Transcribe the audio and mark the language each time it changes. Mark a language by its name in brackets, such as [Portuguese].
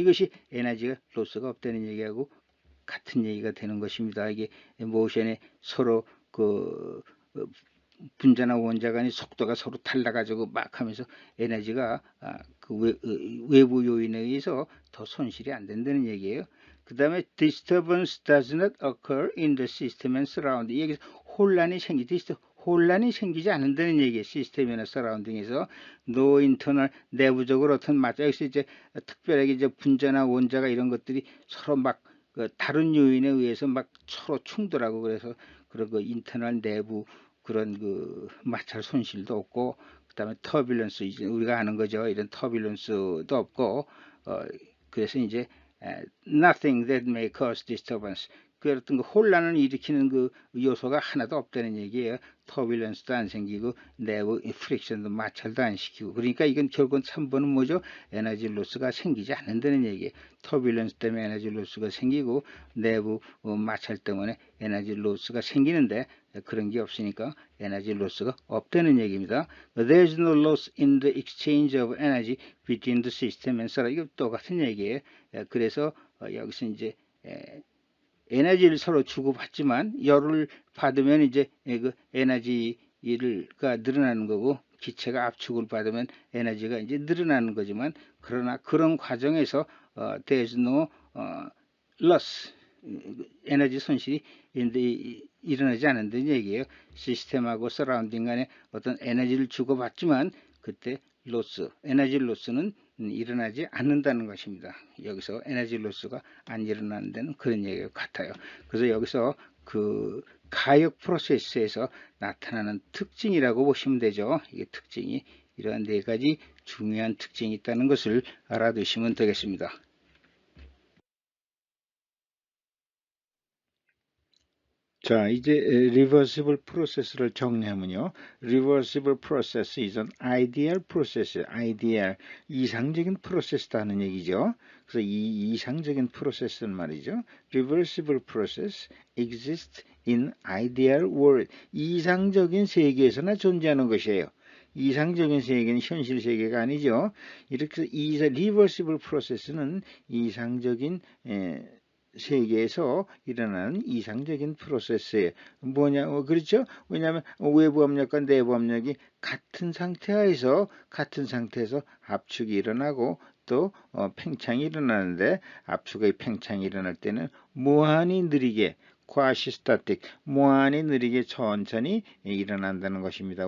[Korean] 이것이 에너지가 로스가 없다는 얘기하고 같은 얘기가 되는 것입니다. 이게 모션에 서로 그 분자나 원자 간의 속도가 서로 달라가지고 막 하면서 에너지가 그 외부 요인에 의해서 더 손실이 안 된다는 얘기예요. 그 다음에 [English] disturbance does not occur in the system and surrounding. [Korean] 여기서 혼란이 생기지 않는다는 얘기예요. 시스템이나 서라운딩에서 [English] no internal [Korean] 내부적으로 어떤 맞아 여기서 이제 특별하게 이제 분자나 원자가 이런 것들이 서로 막 다른 요인에 의해서 막 서로 충돌하고 그래서 그런 그 인터널 내부 그런 그 마찰 손실도 없고 그다음에 터뷸런스 이제 우리가 아는 거죠. 이런 터뷸런스도 없고 그래서 이제 [English] nothing that may cause disturbance. [Korean] 그 어떤 그 혼란을 일으키는 그 요소가 하나도 없다는 얘기예요. 터뷸런스도 안 생기고 내부 프릭션도 마찰도 안 시키고 그러니까 이건 결국은 3번은 뭐죠? 에너지 로스가 생기지 않는다는 얘기예요. 터뷸런스 때문에 에너지 로스가 생기고 내부 마찰 때문에 에너지 로스가 생기는데 그런 게 없으니까 에너지 로스가 없다는 얘기입니다. [English] There is no loss in the exchange of energy between the system and solar. [Korean] 이거 똑같은 얘기예요. 그래서 여기서 이제 에너지를 서로 주고받지만 열을 받으면 이제 그 에너지가 늘어나는 거고 기체가 압축을 받으면 에너지가 이제 늘어나는 거지만 그러나 그런 과정에서 [English] there's no loss [Korean] 에너지 손실이 일어나지 않는다는 얘기예요. 시스템하고 서라운딩 간에 어떤 에너지를 주고받지만 그때 에너지 로스는 일어나지 않는다는 것입니다. 여기서 에너지 로스가 안 일어나는 데는 그런 얘기가 같아요. 그래서 여기서 그 가역 프로세스에서 나타나는 특징이라고 보시면 되죠. 이게 특징이 이러한 네 가지 중요한 특징이 있다는 것을 알아두시면 되겠습니다. 자, 이제 reversible process를 정리하면요. [English] reversible process is an ideal process. [Korean] ideal, 이상적인 프로세스다는 얘기죠. 그래서 이 이상적인 프로세스는 말이죠. [English] reversible process exists in ideal world. [Korean] 이상적인 세계에서나 존재하는 것이에요. 이상적인 세계는 현실 세계가 아니죠. 이렇게 해서 이 reversible process는 이상적인 세계에서 일어나는 이상적인 프로세스예요. 뭐냐, 그렇죠? 왜냐하면 외부 압력과 내부 압력이 같은 상태에서 압축이 일어나고 또 팽창이 일어나는데 압축의 팽창이 일어날 때는 무한히 느리게 과시스타틱, 무한히 느리게 천천히 일어난다는 것입니다.